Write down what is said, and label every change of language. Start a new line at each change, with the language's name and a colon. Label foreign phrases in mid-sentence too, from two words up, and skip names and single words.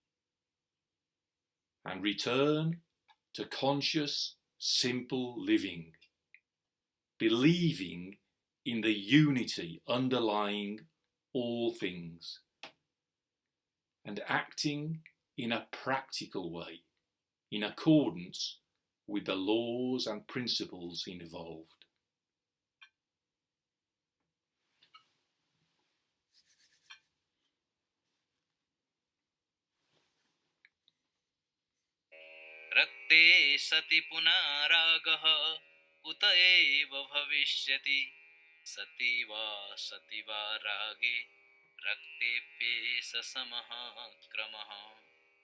English: and return to conscious, simple living, believing in the unity underlying all things, and acting in a practical way in accordance with the laws and principles involved.
Sanskrit: rakte sati punā rāgaḥ kuta bhaviṣyati sati vāsati rāge rakte samaḥ kramaḥ.